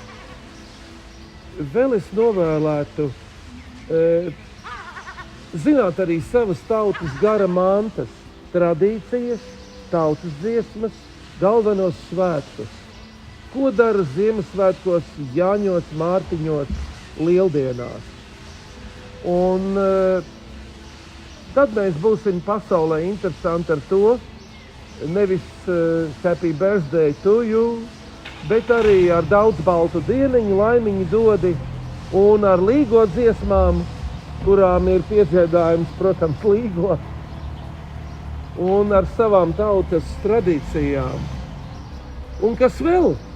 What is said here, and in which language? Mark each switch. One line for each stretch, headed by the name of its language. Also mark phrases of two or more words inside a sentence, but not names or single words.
Latvian: Vēl es novēlētu zināt arī savas tautas gara mantas, tradīcijas, tautas dziesmas, galvenos svētkus. Ko dara Ziemassvētkos, Jāņos, Mārtiņos, Lieldienās. Un tad mēs būsim pasaulē interesanti ar to, nevis
English: happy birthday to you,
Latvian: bet arī ar daudz baltu dieniņu, laimiņu dodi un ar līgo dziesmām, kurām ir piedziedājums, protams, līgo, un ar savām tautas tradīcijām. Un kas vēl?